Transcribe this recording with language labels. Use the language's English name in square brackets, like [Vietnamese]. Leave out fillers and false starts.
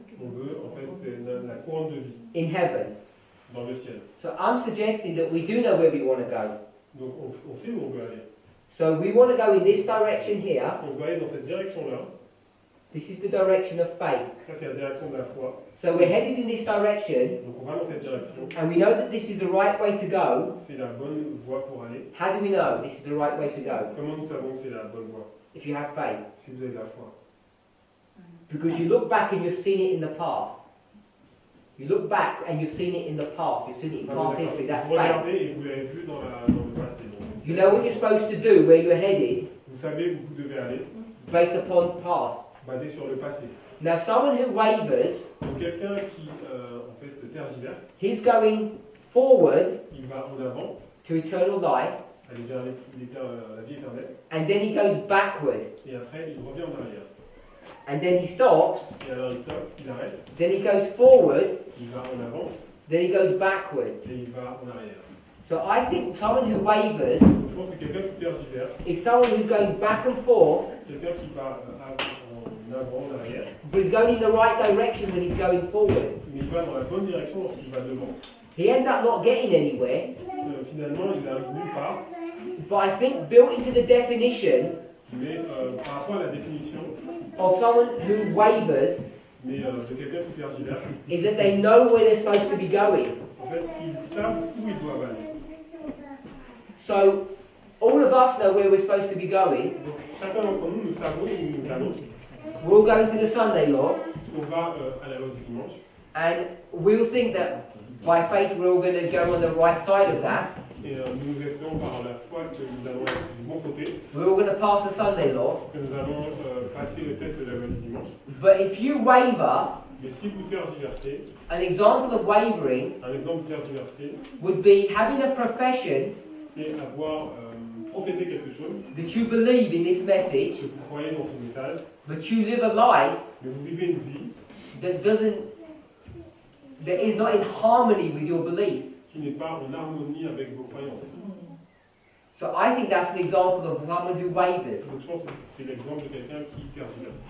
[French] on veut, en fait, c'est la couronne de vie [English] in heaven. [French] dans le ciel. [English] So I'm suggesting that we do know where we want to go. [French] Donc on sait où on veut aller. [English] So we want to go in this direction here. [French] On veut aller dans cette direction-là. [English] This is the direction of faith. [French] Ça, c'est la direction de la foi. [English] So we're headed in this direction, [French] Donc on va dans cette direction. [English] and we know that this is the right way to go. [French] C'est la bonne voie pour aller. [English] How do we know this is the right way to go? [French] Comment nous savons que c'est la bonne voie? [English] If you have faith. [French] Si vous avez la foi. [English] Because you look back and you've seen it in the past. You look back and you've seen it in the past. You've seen it in past history. That's [French] Vous [English] faith. [French] regardez et vous l'avez vu dans le passé. Donc, [English] You know what you're supposed to do, where you're headed, [French] vous savez où vous devez aller, [English] based upon past. [French] basé sur le passé. [English] Now, someone who wavers, [French] Donc quelqu'un qui, en fait, tergiverse, [English] he's going forward [French] il va en avant, [English] to eternal life, [French] aller vers la vie éternelle, [English] and then he goes backward, [French] et après il revient en arrière. [English] and then he stops, [French] Et alors il stoppe, il arrête, [English] then he goes forward, [French] il va en avant, [English] then he goes backward. [French] et il va en arrière. [English] So I think someone who wavers [French] Donc je pense que quelqu'un qui tergiverse, [English] is someone who's going back and forth, [French] quelqu'un qui va en avant, en arrière, [English] but he's going in the right direction when he's going forward. [French] mais il va dans la bonne direction lorsqu'il va devant. [English] He ends up not getting anywhere, [French] Finalement, il n'arrive nulle part, [English] but I think built into the definition [French] mais par rapport à la définition, [English] of someone who wavers [French] mais de quelqu'un qui tergiverse, [English] is that they know where they're supposed to be going. [French] en fait, ils savent où ils doivent aller. [English] So all of us know where we're supposed to be going. [French] Donc chacun d'entre nous, nous savons où nous allons. [English] We're all going to the Sunday law, [French] On va à la loi du dimanche, [English] and we'll think that by faith we're all going to go on the right side of that. [French] et nous espérons par la foi que nous allons être du bon côté, [English] We're all going to pass the Sunday law. [French] que nous allons passer le test de la loi du dimanche. [English] But if you waver, [French] Mais si vous tergiversez, [English] an example of wavering [French] un exemple tergiversé, [English] would be having a profession [French] c'est avoir prophété quelque chose, [English] that you believe in this message, [French] que vous croyez dans ce message, [English] but you live a life [French] mais vous vivez une vie [English] that is not in harmony with your belief. [French] qui n'est pas en harmonie avec vos croyances. [English] So I think that's an example of someone who wavers. [French] Donc je pense que c'est l'exemple de quelqu'un qui tergiverse.